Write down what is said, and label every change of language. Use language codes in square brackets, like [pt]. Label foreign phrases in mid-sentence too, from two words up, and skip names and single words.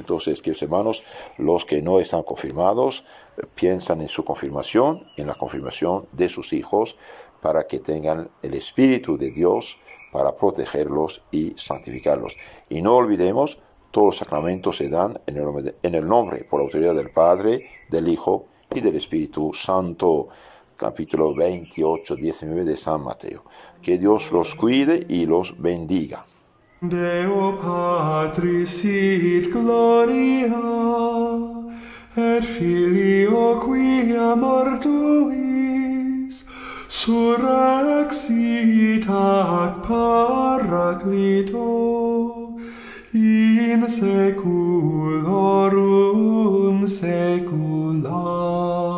[es] Entonces, queridos hermanos, los que no están confirmados piensan en su confirmación, en la confirmación de sus hijos, para que tengan el Espíritu de Dios para protegerlos y santificarlos. Y no olvidemos, todos los sacramentos se dan en el nombre, por la autoridad del Padre, del Hijo y del Espíritu Santo. Capítulo 28, 19 de San Mateo. Que Dios los cuide y los bendiga. [la] Deo Patris sit gloria, et Filio quia mortuis, surrexit ac Paraclito, in saeculorum saecula.